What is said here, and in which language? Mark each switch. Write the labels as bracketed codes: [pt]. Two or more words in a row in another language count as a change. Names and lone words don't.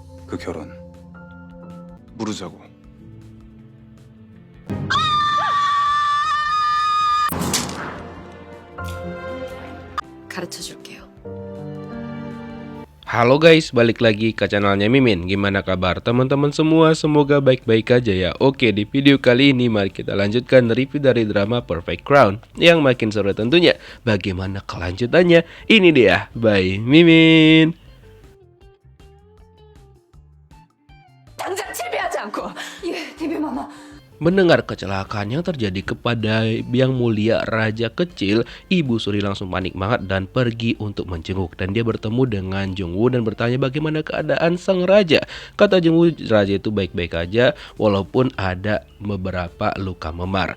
[ko] 그 결혼 무르자고. 가르쳐 줄게요. [id] Halo guys, balik lagi ke channelnya Mimin. Gimana kabar teman-teman semua? Semoga baik-baik aja ya. Oke, di video kali ini mari kita lanjutkan review dari drama Perfect Crown. Yang makin seru tentunya. Bagaimana kelanjutannya? Ini dia, by Mimin. [ko] 당장 제비하지 않고. 예, 데뷔 마마. [id] Mendengar kecelakaan yang terjadi kepada Yang Mulia Raja Kecil, Ibu Suri langsung panik banget dan pergi untuk menjenguk. Dan dia bertemu dengan Jungwoo dan bertanya bagaimana keadaan sang raja. Kata Jungwoo, raja itu baik-baik aja walaupun ada beberapa luka memar.